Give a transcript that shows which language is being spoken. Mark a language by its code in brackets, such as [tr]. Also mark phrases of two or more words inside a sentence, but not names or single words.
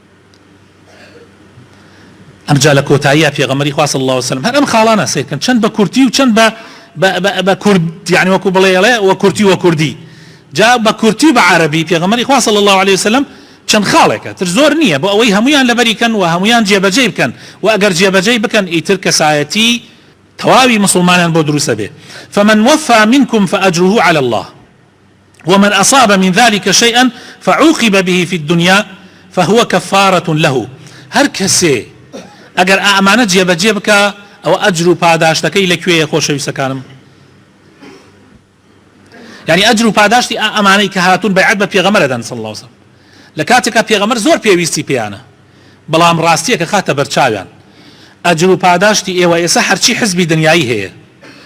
[ckb] ئەمجا لە کۆتاییە پێغەمبەری خوا [ar] صلی الله علیه وسلم [ckb] هەر ئەم خاڵانە سیرکەن چەند بە کورتی و چەند بە کورد یعنی وەکو بڵێ وە کورتی وە کوردی جا بە کورتی و بە عەرەبی پێغەمبەری خوا [ar] صلی الله علیه وسلم [ckb] چەند خاڵێکە تر زۆر نییە بۆ ئەوەی هەمویان لەبەریکەن و هەمویان جێبەجێ بکەن و ئەگەر جێبەجێ بکەن ئیتر کەسایەتی تەواوی مسلمانان بۆ دروستە بێ. [ar] فمن وفى منكم فأجره على الله ومن أصاب من ذلك شيئا فعوقب به في الدنيا فهو كفارة له. [ckb] هەر کەسێ ئەگەر ئەمانە جێبەجێ بکە ئەوە ئەجر و پاداشتەکەی لەکوێیە خۆشەویستەکانم یعنی ئەجر و پاداشتی ئەمانەی کە هاتوون بەیعەت بە پێغەمبەر دەدەن [ar] صلی الله علیه وسلم [ckb] لە کاتێکە پێغەمبەر زۆر پێویستی پێیانە بەڵام ڕاستیەکە خاتە بەرچاویان ئەجر و پاداشتی ئێوە ئێستا هەرچی حزبی دنیایی هەیە